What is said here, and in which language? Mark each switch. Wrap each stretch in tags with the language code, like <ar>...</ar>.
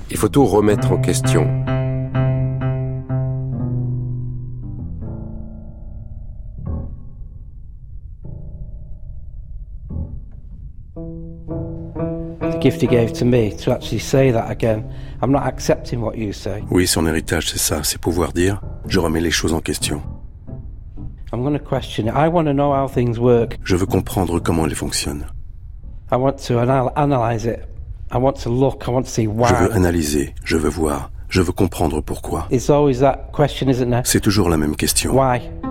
<fr>Il faut tout remettre en question.</fr> <en>Gift he gave to me to actually say that again. I'm not accepting what you say.</en> <fr>Oui, son héritage, c'est ça, c'est pouvoir dire je remets les choses en question.</fr> <en>I'm going to question it. I want to know how things work.</en> <fr>Je veux comprendre comment elles fonctionnent.</fr> <en>I want to analyze it. I want to look. I want to see why.</en> <fr>Je veux analyser. Je veux voir. Je veux comprendre pourquoi.</fr> <en>It's always that question, isn't it?</en> <fr>C'est toujours la même question.</fr> <en>Why?</en>